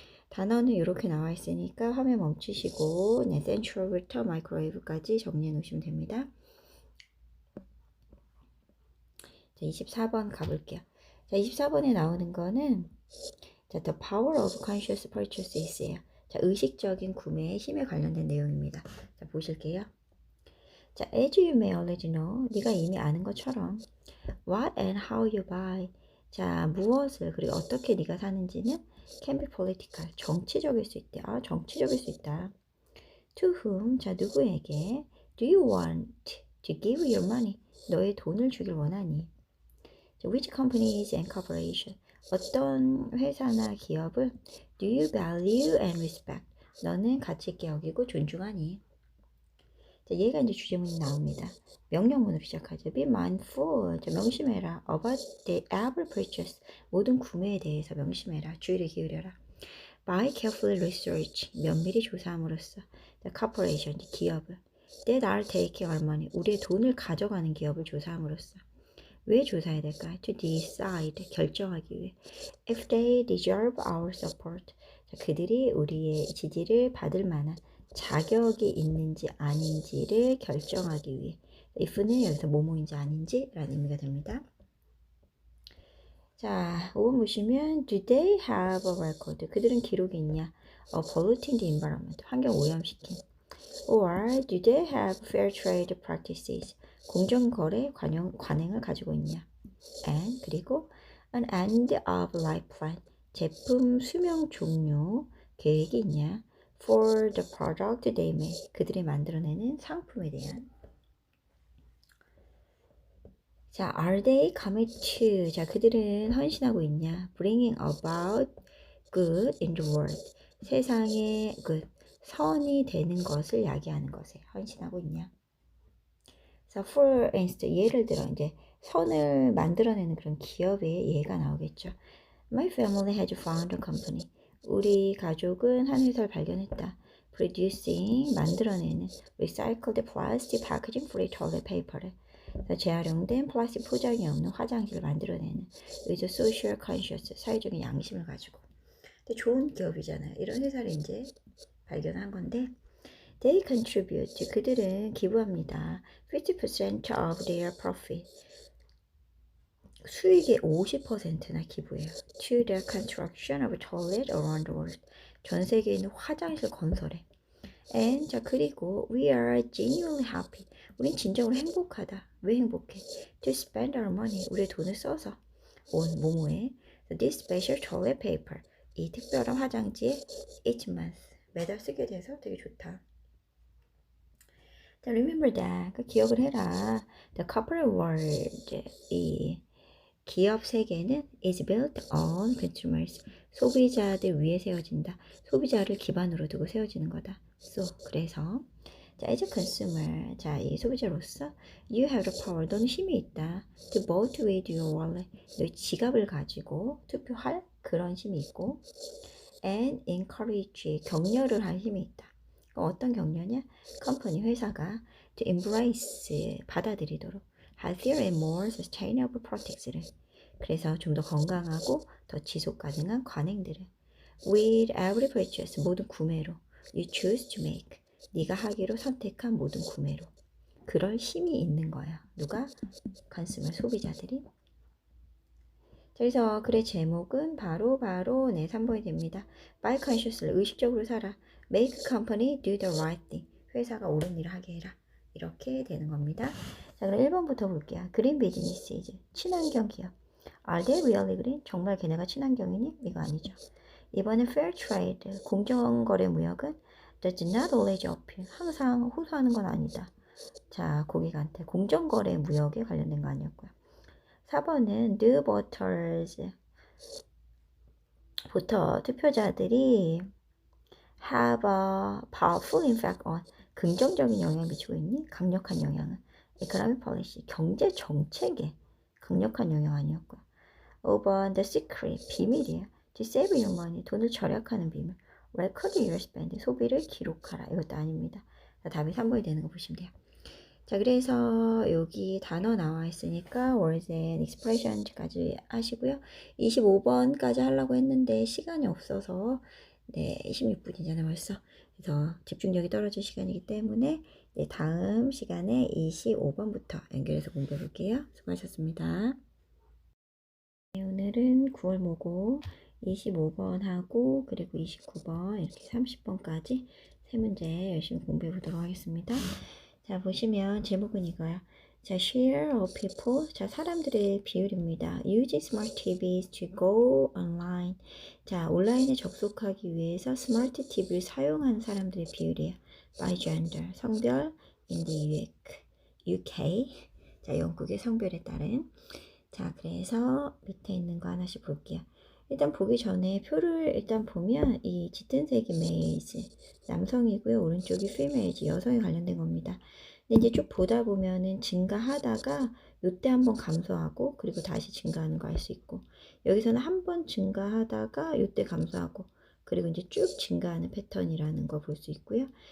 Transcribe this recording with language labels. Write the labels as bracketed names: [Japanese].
[Korean] 단어는 이렇게 나와 있으니까 화면 멈추시고 센트럴부터 마이크로웨이브까지 정리해 놓으시면 됩니다. 자, 24번 가볼게요. 자, 24번에 나오는 거는 자, The Power of Conscious Purchase예요. 자, 의식적인 구매의 힘에 관련된 내용입니다. 자, 보실게요. [English] 자, as you may already know, [Korean] 네가 이미 아는 것처럼 [English] what and how you buy. [Korean] 자, 무엇을 그리고 어떻게 네가 사는지는 [English] can be political, [Korean] 정치적일 수 있대. 정치적일 수 있다. [English] To whom, [Korean] 자, 누구에게 [English] do you want to give your money? [Korean] 너의 돈을 주길 원하니? [English] 자, which companies and corporation, [Korean] 어떤 회사나 기업을 [English] do you value and respect? [Korean] 너는 가치 있게 여기고 존중하니? 자, 얘가 이제 주제문이 나옵니다. 명령문으로 시작하죠. [English] Be mindful. [Korean] 자, 명심해라. [English] About the every purchase. [Korean] 모든 구매에 대해서 명심해라. 주의를 기울여라. [English] By carefully research. [Korean] 면밀히 조사함으로써. [English] The corporation. [Korean] 기업을. [English] That are taking our money. [Korean] 우리의 돈을 가져가는 기업을 조사함으로써. 왜 조사해야 될까? [English] To decide. [Korean] 결정하기 위해. [English] If they deserve our support. [Korean] 자, 그들이 우리의 지지를 받을 만한 자격이 있는지 아닌지를 결정하기 위해. if는 여기서 뭐뭐인지 아닌지 라는 의미가 됩니다. 자, 5번 보시면 [English] do they have a record? [Korean] 그들은 기록이 있냐? [English] of polluting the environment. [Korean] 환경 오염시킨. [English] or do they have fair trade practices? [Korean] 공정거래 관행을 가지고 있냐? [English] and [Korean] 그리고 [English] an end of life plan. [Korean] 제품 수명 종료 계획이 있냐? [English] for the product they make. [Korean] 그들이 만들어내는 상품에 대한. [English] 자, are they commit to? [Korean] 자, 그들은 헌신하고 있냐? [English] bringing about good in the world. [Korean] 세상에 good, 선이 되는 것을 야기하는 것에 헌신하고 있냐? 자, [English] for instance, [Korean] 예를 들어 이제 선을 만들어내는 그런 기업의 예가 나오겠죠. [English] My family has found a company. [Korean] 우리 가족은 한 회사를 발견했다. [English] Producing, [Korean] 만들어내는 [English] recycled plastic packaging free toilet paper [Korean] 를 재활용된 플라스틱 포장이 없는 화장지를 만들어내는 [English] with social conscious, [Korean] 사회적인 양심을 가지고. 근데 좋은 기업이잖아요. 이런 회사를 이제 발견한 건데 [English] they contribute, [Korean] 그들은 기부합니다. [English] 50% of their profit, [Korean] 수익의 50%나 기부해요. [English] To the construction of toilet around the world, [Korean] 전 세계에 있는 화장실 건설에. [English] And [Korean] 자, 그리고 [English] we are genuinely happy, [Korean] 우린 진정으로 행복하다. 왜 행복해? [English] To spend our money, [Korean] 우리의 돈을 써서 [English] on [Korean] 뭐뭐에 [English] this special toilet paper, [Korean] 이 특별한 화장지에 [English] each month, [Korean] 매달 쓰게 돼서 되게 좋다. 자, [English] remember that, [Korean] 그 기억을 해라. [English] The corporate world, [Korean] 이 기업 세계는 [English] is built on consumers, [Korean] 소비자들 위에 세워진다. 소비자를 기반으로 두고 세워지는 거다. [English] So, [Korean] 그래서 자, [English] as a consumer, [Korean] 자, 이 소비자로서 [English] you have the power, [Korean] 너는 힘이 있다. [English] To vote with your wallet, [Korean] 너의 지갑을 가지고 투표할 그런 힘이 있고 [English] and encourage, [Korean] 격려를 할 힘이 있다. 어떤 격려냐? 컴퍼니, 회사가 [English] to embrace, [Korean] 받아들이도록 [English] healthier and more sustainable practice [Korean] 를, 그래서 좀 더 건강하고 더 지속 가능한 관행들을 [English] with every purchase, [Korean] 모든 구매로 [English] you choose to make, [Korean] 네가 하기로 선택한 모든 구매로. 그럴 힘이 있는 거야. 누가? 컨슈머, 소비자들이. 그래서 글의 제목은 바로 네, 3번이 됩니다. [English] By consciously, [Korean] 의식적으로 살아. [English] Make company do the right thing, [Korean] 회사가 옳은 일을 하게 해라. 이렇게 되는 겁니다. 자, 그럼 1번부터 볼게요. [English] Green businesses, [Korean] 친환경 기업. [English] Are they really green? [Korean] 정말 걔네가 친환경이니? 이거 아니죠. 이번엔 [English] fair trade, [Korean] 공정거래 무역은 [English] does not always appeal, [Korean] 항상 호소하는 건 아니다. 자, 고객한테 공정거래 무역에 관련된 거 아니었고요. 4번은 [English] the voters, [Korean] 보터 투표자들이 [English] have a powerful impact on, [Korean] 긍정적인 영향을 미치고 있니? 강력한 영향은 [English] economic policy, [Korean] 경제 정책에 강력한 영향 아니었고요. 5번 [English] the secret, [Korean] 비밀이에요. [English] to save your money, [Korean] 돈을 절약하는 비밀. [English] record your spending, [Korean] 소비를 기록하라. 이것도 아닙니다. 자, 답이 3번이 되는 거 보시면 돼요. 자, 그래서 여기 단어 나와 있으니까 [English] words and expressions [Korean] 까지 하시고요. 25번까지 하려고 했는데 시간이 없어서 네, 26분이잖아요 벌써. 그래서 집중력이 떨어질 시간이기 때문에 네, 다음 시간에 25번부터 연결해서 공부해 볼게요. 수고하셨습니다. 네, 오늘은 9월 모고 25번 하고 그리고 29번 이렇게 30번까지 세 문제 열심히 공부해 보도록 하겠습니다. 자, 보시면 제목은 이거야. [English] 자, share of people. [Korean] 자, 사람들의 비율입니다. [English] Use smart TVs to go online. [Korean] 자, 온라인에 접속하기 위해서 스마트 TV를 사용하는 사람들의 비율이에요. [English] By gender, [Korean] 성별, [English] in the UK. [Korean] 자, 영국의 성별에 따른. 자, 그래서 밑에 있는 거 하나씩 볼게요. 일단 보기 전에 표를 일단 보면 이 짙은 색이 male, 남성이고요. 오른쪽이 female, 여성에 관련된 겁니다. 근데 이제 쭉 보다 보면은 증가하다가 요때 한번 감소하고 그리고 다시 증가하는 거 알 수 있고, 여기서는 한번 증가하다가 요때 감소하고 그리고 이제 쭉 증가하는 패턴이라는 거 볼 수 있고요.